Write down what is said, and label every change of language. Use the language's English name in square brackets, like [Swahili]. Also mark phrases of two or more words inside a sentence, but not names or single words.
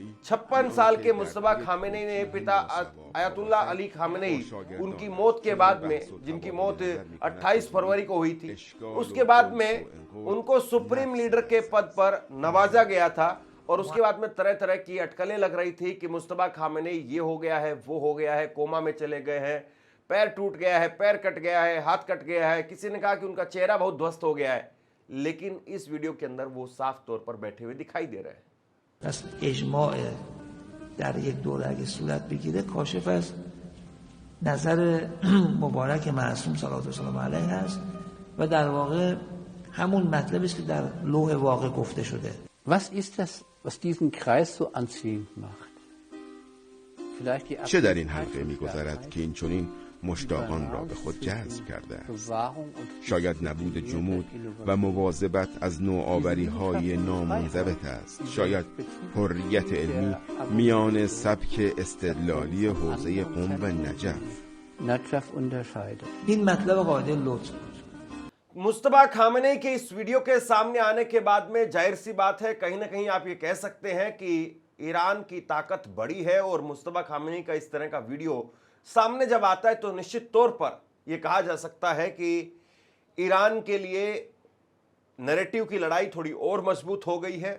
[Hindi] 56 साल के मुस्तफा खामेनेई ने पिता अयतुल्ला अली खामेनेई उनकी मौत के बाद में, जिनकी मौत 28 फरवरी को हुई थी, उसके बाद में उनको [English] supreme leader [Hindi] के पद पर नवाजा गया था और उसके बाद में तरह तरह की अटकलें लग रही थी कि मुस्तफा खामेनेई ये हो गया है, वो हो गया है, कोमा में चले गए हैं, पैर टूट गया है, पैर कट गया है, हाथ कट गया है, किसी ने कहा कि उनका चेहरा बहुत ध्वस्त हो गया है। लेकिन इस वीडियो के अंदर वो साफ तौर पर बैठे हुए दिखाई दे रहे हैं। [Persian] پس اجماع در یک دوره اگه صورت بگیره کاشف از نظر مبارک معصوم [Arabic] صلوات الله علیه [Persian] است و در واقع همون مطلبی است که در لوح واقع گفته شده. [German] Was ist das, was diesen Kreis so anziehend macht? [Persian] چه در این حلقه می‌گذرد که این چنین مشتاقان را به خود جذب کرده است؟ شاید نبود جمود و مواظبت از نوآوری‌های نامنضبط است. شاید حریت علمی میان سبک استدلالی حوزه قم و نجف. این مطلب قاعده لطف بود. [Hindi] मुस्तफा खामेनेई के इस वीडियो के सामने आने के बाद में जाहिर सी बात है, कहीं ना कहीं आप ये कह सकते हैं कि ईरान की ताकत बड़ी है और मुस्तफा खामेनेई का इस तरह का वीडियो सामने जब आता है तो निश्चित तौर पर यह कहा जा सकता है कि ईरान के लिए नैरेटिव की लड़ाई थोड़ी और मजबूत हो गई है।